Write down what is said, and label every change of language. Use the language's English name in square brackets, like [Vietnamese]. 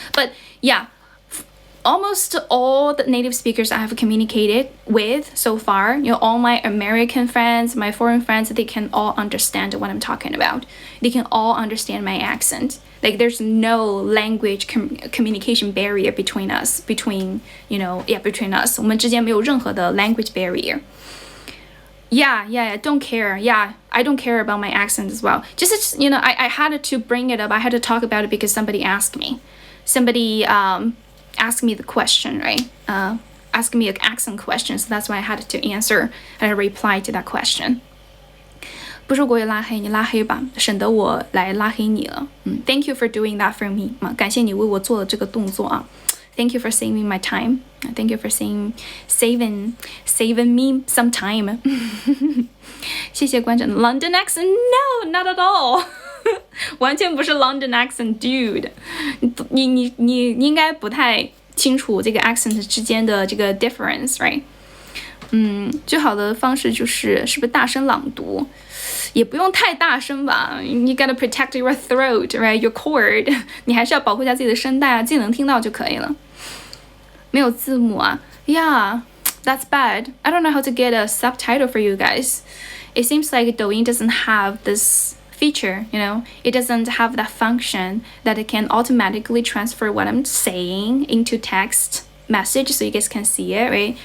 [English] But yeah, almost all the native speakers I have communicated with so far, all my American friends, my foreign friends, they can all understand what I'm talking about. They can all understand my accent. Like there's no language communication barrier between us. Between us. [Chinese] 我们之间没有任何的 [English] language barrier. Yeah, don't care. Yeah, I don't care about my accent as well. Just, I had to bring it up. I had to talk about it because somebody asked me. Somebody ask me the question, right? Ask me an accent question, so that's why I had to answer and reply to that question. [Chinese] 不是我也拉黑你，拉黑吧，省得我来拉黑你了。 [English] Thank you for doing that for me. [Chinese] 感谢你为我做了这个动作啊。 [English] Thank you for saving my time. Thank you for saving me some time. [Chinese] 谢谢观众。 [English] London accent? No, not at all. [Chinese] 完全不是 London accent, dude. 你应该不太清楚这个 accent 之间的这个 [English] difference, right? [Chinese] 最好的方式是不是大声朗读？也不用太大声吧。 [English] You gotta protect your throat, right? Your cord. [Chinese] 你还是要保护一下自己的声带啊，自己能听到就可以了。没有字幕啊 [English] ？Yeah, that's bad. I don't know how to get a subtitle for you guys. It seems like Douyin doesn't have this feature, you know? It doesn't have that function that it can automatically transfer what I'm saying into text message so you guys can see it, right?